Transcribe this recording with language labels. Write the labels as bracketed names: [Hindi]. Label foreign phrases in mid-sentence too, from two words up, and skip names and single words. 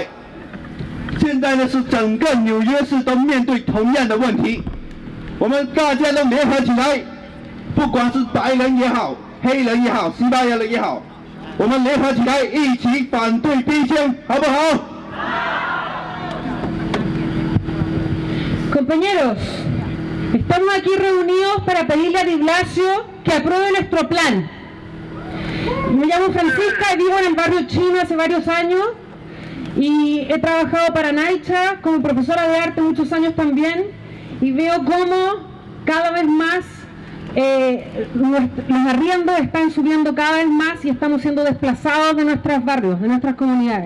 [Chinese] 现在呢是整个纽约市都面对同样的问题，我们大家都联合起来，不管是白人也好，黑人也好，西班牙人也好，我们联合起来一起反对逼迁，好不好？ [Spanish] Compañeros, estamos aquí reunidos para pedirle a de Blasio que apruebe nuestro plan. Me llamo Francisca y vivo en el barrio chino hace varios años y he trabajado para Naicha como profesora de arte muchos años también y veo cómo cada vez más los arriendos están subiendo cada vez más y estamos siendo desplazados de nuestros barrios, de nuestras comunidades.